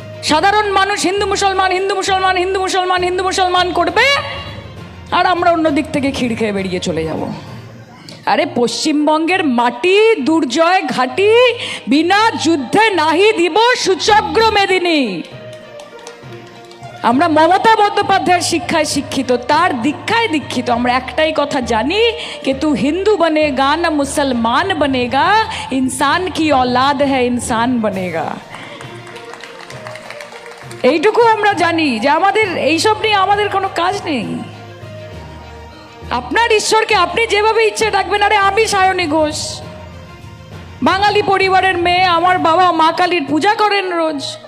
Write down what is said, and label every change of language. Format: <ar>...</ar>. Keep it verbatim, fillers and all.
<bn>সাধারণ মানুষ হিন্দু মুসলমান হিন্দু মুসলমান হিন্দু মুসলমান হিন্দু মুসলমান করবে, আর আমরা অন্য দিক থেকে খিড় খেয়ে বেরিয়ে চলে যাব। আরে পশ্চিমবঙ্গের মাটি দুর্জয় ঘাটি, বিনা যুদ্ধে নাহি দিব সুচক্র মেদিনী। আমরা মমতা বন্দ্যোপাধ্যায়ের শিক্ষায় শিক্ষিত, তার দীক্ষায় দীক্ষিত। আমরা একটাই কথা জানি</bn> <hi>कि तू হিন্দু बनेगा না মুসলমান बनेगा, इंसान की औलाद है इंसान बनेगा।</hi> <bn>এইটুকু আমরা জানি যে আমাদের এইসব নিয়ে আমাদের কোনো কাজ নেই। আপনার ঈশ্বরকে আপনি যেভাবে ইচ্ছে ডাকবেন। আরে আমি সায়নী ঘোষ, বাঙালি পরিবারের মেয়ে, আমার বাবা মা কালীর পূজা করেন রোজ।</bn>